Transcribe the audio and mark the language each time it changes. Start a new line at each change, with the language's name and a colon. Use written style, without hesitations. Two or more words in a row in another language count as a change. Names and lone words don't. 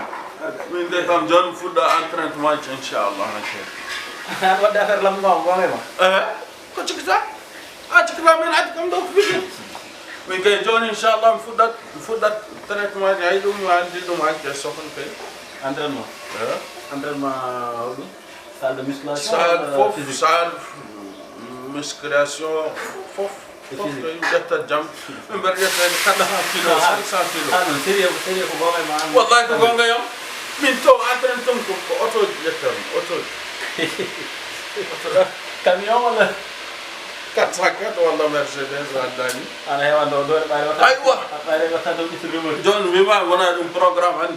Fula: min de kam joni fuɗɗo entraînement ji inchallah an wadde affaire lamdu ma wonema ko cikkita a cikkita min addi kam ɗo ko fiɗi min kay joni inchallah mi fuɗɗat traitement ji hay ɗum mi andi ɗum hakke sohon kay entraînement entraînement hoɗum
French: salle de musculation
Fula: salle fof
French: salle musculation
Fula: fof fof to yimɓe ƴetta jaam min mbeɗa ƴettede 400 kilos 500 kilos
French: non sérieux
Fula: ko gonga ma wallahi ko gonga yam min to entraîne ton ko otoji ƴettam otoji camion walla 404 walla Mercedes addani ana hewan ɗo ɗoɗe ɓaari wata aywa ɓaari watta ɗo ɓittudemo joni wima wona ɗum programme hande